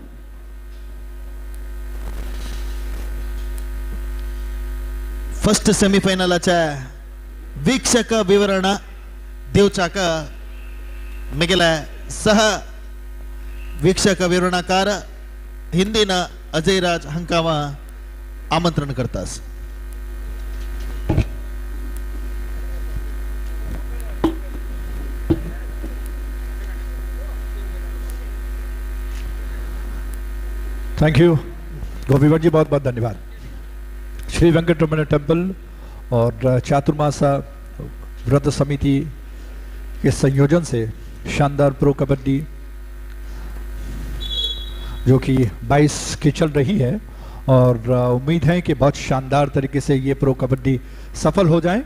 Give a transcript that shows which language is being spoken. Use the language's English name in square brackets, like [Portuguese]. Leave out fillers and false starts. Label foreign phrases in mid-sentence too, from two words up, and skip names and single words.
[Konkani] फर्स्ट सेमीफायनलाच्या वीक्षक विवरण देवचाक मिगेला सह वीक्षक विवरणकार हिंदीन अजयराज हंकावा आमंत्रण करतास. [English] thank you [Hindi] गोपी भट्ट जी, बहुत बहुत धन्यवाद. श्री वेंकटरमण टेम्पल और चातुर्मासा व्रत समिति के संयोजन से शानदार प्रो कबड्डी जो कि 22 की चल रही है और उम्मीद है कि बहुत शानदार तरीके से ये प्रो कबड्डी सफल हो जाए.